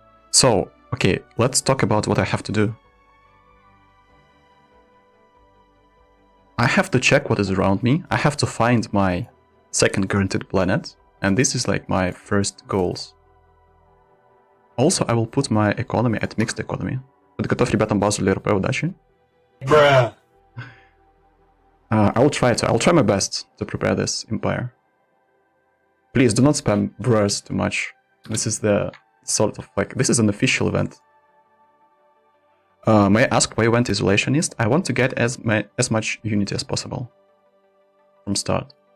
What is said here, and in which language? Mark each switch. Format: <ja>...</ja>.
<en>So, okay, let's talk about what I have to do. I have to check what is around me. I have to find my second guaranteed planet, and this is like my first goals. Also, I will put my economy at mixed economy.</en> <ru>Подготовь ребятам базу для РП, удачи.</ru> <en>Bruh. I'll try my best to prepare this empire. Please do not spam bruhs too much. This is the sort of like, this is an official event. May I ask why you went isolationist? I want to get as much unity as possible from start.</en>